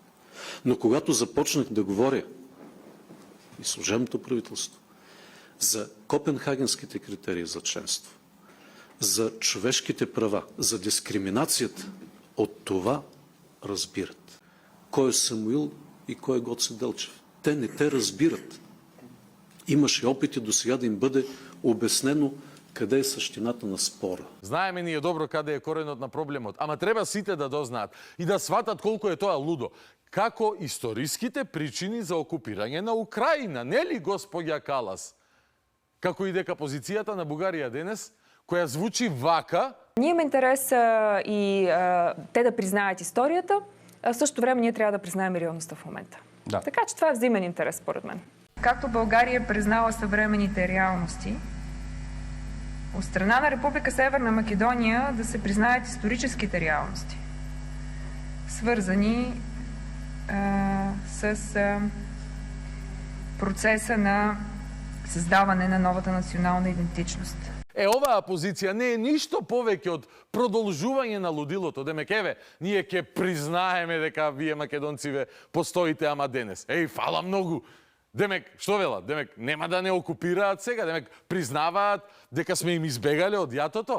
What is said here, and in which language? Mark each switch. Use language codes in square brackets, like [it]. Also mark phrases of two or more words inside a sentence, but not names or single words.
[bg] Но когато започнах да говоря и служебното правителство за копенхагенските критерии за членство, за човешките права, за дискриминацията, от това разбират. Кой е Самуил и кой е Гоце Делчев? Те не те разбират. Имаше опити до сега да им бъде обяснено къде е същината на спора. [mk] Знаеме ние добро каде е коренот на проблемот, ама треба сите да дознаат и да сватат колку е тоа лудо. Како историските причини за окупирање на Украина, нели господја Калас? Како и дека позицијата на Бугарија денес, која звучи вака. [bg] Ние има интерес и те да признаят историята, а в същото време ние трябва да признаем реалността в момента. Да. Така че това е взаимен интерес, според мен. Както България признала съвременните реалности, от страна на Република Северна Македония да се признаят историческите реалности, свързани с процеса на създаване на новата национална идентичност. [mk] Оваа позиција не е ништо повеќе од продолжување на лудилото. Демек, еве, ние ќе признаеме дека вие македонциве постоите, ама денес. Фала многу. Демек, што велат? Демек, нема да не окупираат сега. Демек, признаваат дека сме им избегале од јатото.